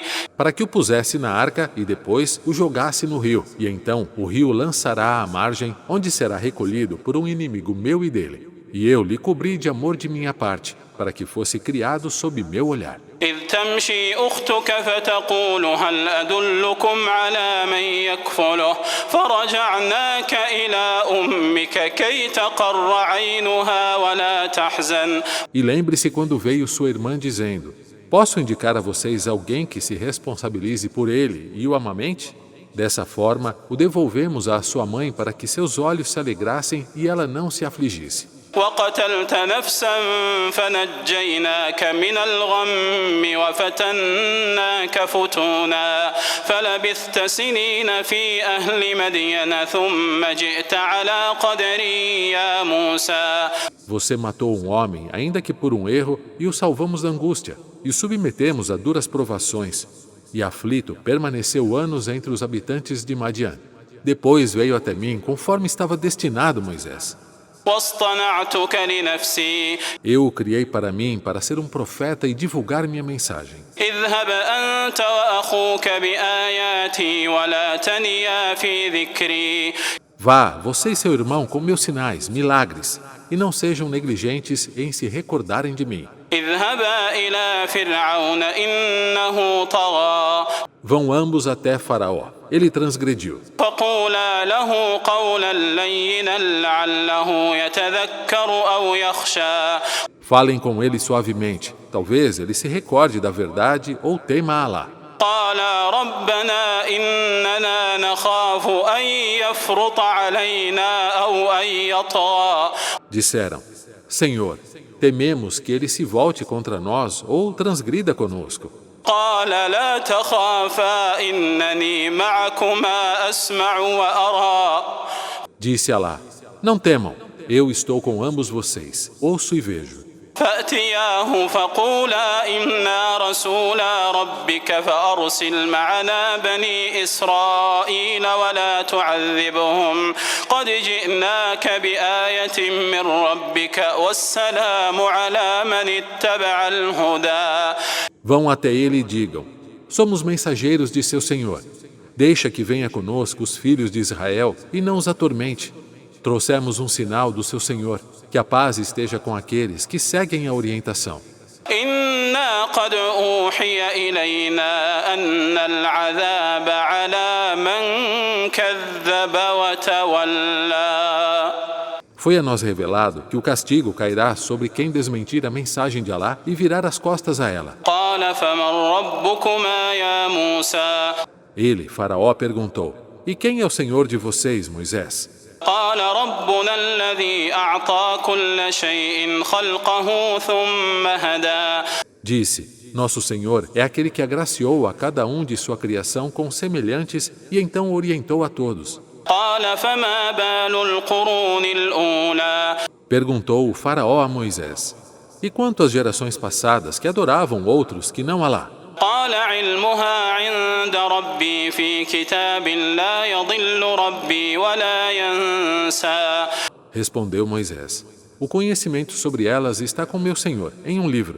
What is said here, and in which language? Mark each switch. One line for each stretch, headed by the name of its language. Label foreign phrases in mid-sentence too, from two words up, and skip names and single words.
Portuguese: Para que o pusesse na arca e depois o jogasse no rio. E então o rio lançará à margem, onde será recolhido por um inimigo meu e dele. E eu lhe cobri de amor de minha parte, para que fosse criado sob meu olhar.
Arabic: إذ تمشي أختك فتقول هل أدلكم على من يكفله فرجعناك إلى أمك كي تقر عينها ولا تحزن
Portuguese: E lembre-se quando veio sua irmã dizendo: posso indicar a vocês alguém que se responsabilize por ele e o amamente? Dessa forma, o devolvemos à sua mãe para que seus olhos se alegrassem e ela não se afligisse.
Arabic: وقتلت نفسا فنجيناك من الغم وفتناك فتونا فلبثت سنين في أهل مدين ثم جئت على قدري يا موسى
Portuguese: Você matou um homem, ainda que por um erro, e o salvamos da angústia, e o submetemos a duras provações. E aflito, permaneceu anos entre os habitantes de Madian. Depois veio até mim, conforme estava destinado, Moisés.
Arabic: واصطنعتك لنفسي
Portuguese: Eu o criei para mim, para ser um profeta e divulgar minha mensagem.
Arabic: اذهب أنت وأخوك بآياتي ولا تنيا في ذكري
Portuguese: Vá, você e seu irmão, com meus sinais, milagres, e não sejam negligentes em se recordarem de mim.
Arabic: اذهبا إلى فرعون إنه طغى
Portuguese: Vão ambos até Faraó. Ele transgrediu.
Arabic: فقولا له قولا لينا لعله يتذكر أو يخشى
Portuguese: Falem com ele suavemente. Talvez ele se recorde da verdade ou tema a Alá.
Arabic: قالا ربنا إننا نخاف أن يفرط علينا أو أن يطغى
Portuguese: Disseram: Senhor, tememos que ele se volte contra nós ou transgrida conosco.
Arabic: قال لا تخافا إنني معكما أسمع وأرى
Portuguese: Disse Alá: Não temam, eu estou com ambos vocês, ouço e vejo.
Arabic: فأتياه فقولا إنا رسولا ربك فأرسل معنا بني إسرائيل ولا تعذبهم قد جئناك بآية من ربك والسلام على من اتبع الهدى
Portuguese: Vão até ele e digam: Somos mensageiros de seu Senhor. Deixa que venha conosco os filhos de Israel e não os atormente. Trouxemos um sinal do seu Senhor, que a paz esteja com aqueles que seguem a orientação.
Arabic: إنا قد أوحي إلينا أن العذاب على من كذب وتولى
Portuguese: Foi a nós revelado que o castigo cairá sobre quem desmentir a mensagem de Alá e virar as costas a ela.
Arabic: قال فمن ربكما يا موسى
Portuguese: Ele, Faraó, perguntou: E quem é o Senhor de vocês, Moisés?
Arabic: قال ربنا الذي أعطى كل شيء خلقه ثم هدى
Portuguese: Disse: Nosso Senhor é aquele que agraciou a cada um de sua criação com semelhantes e então orientou a todos.
Arabic: قال فما بال القرون الأولى
Portuguese: Perguntou o faraó a Moisés: E quanto às gerações passadas que adoravam outros que não Alá?
Arabic: قال علمها عند ربي في كتاب لا يضل ربي ولا ينسى
Portuguese: Respondeu Moisés: O conhecimento sobre elas está com meu Senhor, em um livro.